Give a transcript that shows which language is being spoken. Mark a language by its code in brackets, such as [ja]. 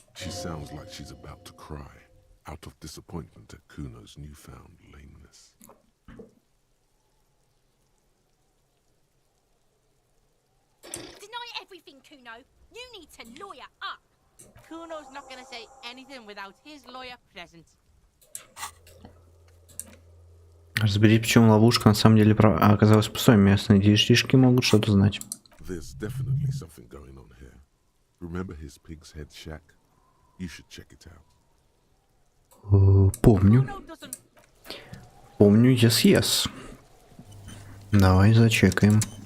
[en] She sounds like she's about to cry, out of disappointment at Kuno's newfound lameness. Deny everything, Kuno. You need to lawyer up. Kuno's not gonna say anything without his lawyer present. [ru] Разберись, почему ловушка на самом деле оказалась пустой. Местные DHD-шки могут что-то знать. [en] There's definitely something going on here. Remember his pig's head shack? You should check it out. [ru] Помню. [en] Kuno doesn't. [ru] Помню, [en] yes. [ru] Давай зачекаем.